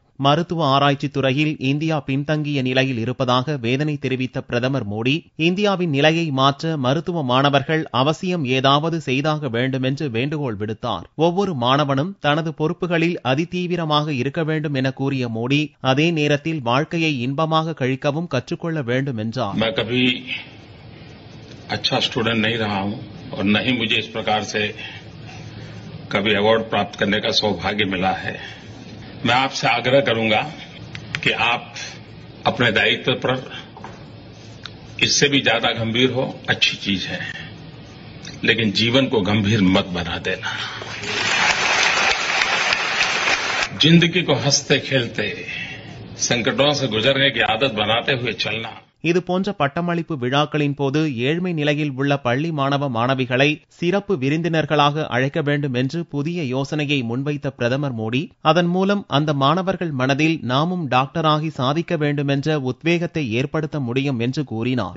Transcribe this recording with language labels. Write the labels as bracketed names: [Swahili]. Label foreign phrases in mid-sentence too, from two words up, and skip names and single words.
[Tamil] மருத்துவ ஆராய்ச்சி துறையில் இந்தியா பின்தங்கிய நிலையில் இருப்பதாக வேதனை தெரிவித்த பிரதமர் மோடி இந்தியாவின் நிலையை மாற்ற மருத்துவ மாணவர்கள் அவசியம் ஏதாவது செய்தாக வேண்டும் என்று வேண்டுகோள் விடுத்தார். ஒவ்வொரு மாணவனும் தனது பொறுப்புகளில் அதிதீவிரமாக இருக்க வேண்டும் என கூறிய மோடி அதே நேரத்தில் வாழ்க்கையை இன்பமாக கழிக்கவும் கற்றுக்கொள்ள வேண்டும் என்றார். [Hindi] मैं कभी अच्छा स्टूडेंट नहीं रहा हूं और न ही मुझे इस प्रकार से कभी अवार्ड प्राप्त करने का सौभाग्य मिला है. मैं आपसे आग्रह करूंगा कि आप अपने दायित्व पर इससे भी ज्यादा गंभीर हो अच्छी चीज है, लेकिन जीवन को गंभीर मत बना देना. जिंदगी को हंसते खेलते संकटों से गुजरने की आदत बनाते हुए चलना. [Tamil] இதுபோன்ற பட்டமளிப்பு விழாக்களின் போது ஏழ்மை நிலையில் உள்ள பள்ளி மாணவ மாணவிகளை சிறப்பு விருந்தினர்களாக அழைக்க வேண்டும் என்று புதிய யோசனையை முன்வைத்த பிரதமர் மோடி அதன் மூலம் அந்த மாணவர்கள் மனதில் நாமும் டாக்டராகி சாதிக்க வேண்டும் என்ற உத்வேகத்தை ஏற்படுத்த முடியும் என்று கூறினார்.